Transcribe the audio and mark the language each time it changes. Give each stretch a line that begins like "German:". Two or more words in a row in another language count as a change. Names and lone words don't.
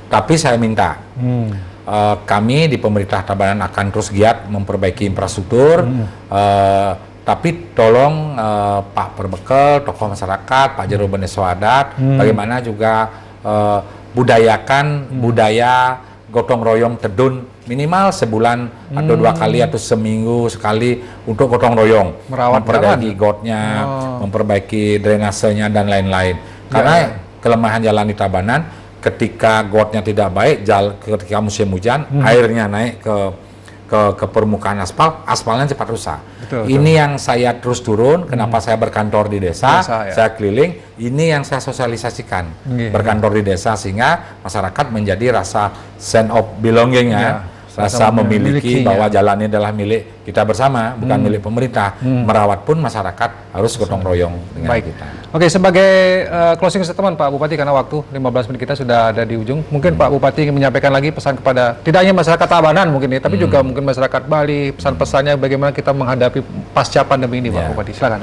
Indonesian: Tapi saya minta, kami di pemerintah Tabanan akan terus giat memperbaiki infrastruktur. Tapi tolong Pak Perbekel, tokoh masyarakat, Pak Jero Beneso Adat, bagaimana juga budayakan budaya gotong royong tedun minimal sebulan atau 2 kali atau seminggu sekali untuk gotong royong, memperbaiki gotnya, memperbaiki drainasenya dan lain-lain. Karena kelemahan jalan di Tabanan, ketika gotnya tidak baik, ketika musim hujan, airnya naik ke permukaan aspalnya cepat rusak. Ini yang saya terus turun, kenapa saya berkantor di desa, saya keliling, ini yang saya sosialisasikan, berkantor di desa sehingga masyarakat menjadi rasa
English: sense of belonging
Indonesian: rasa memiliki bahwa jalan ini adalah milik kita bersama, bukan milik pemerintah. Merawat pun masyarakat harus gotong royong dengan kita. Oke, sebagai
English: closing statement
Indonesian: Pak Bupati, karena waktu 15 menit kita sudah ada di ujung, mungkin Pak Bupati ingin menyampaikan lagi pesan kepada tidak hanya masyarakat Tabanan mungkin ya, tapi juga mungkin masyarakat Bali, pesan-pesannya bagaimana kita menghadapi pasca pandemi ini Pak Bupati, silakan.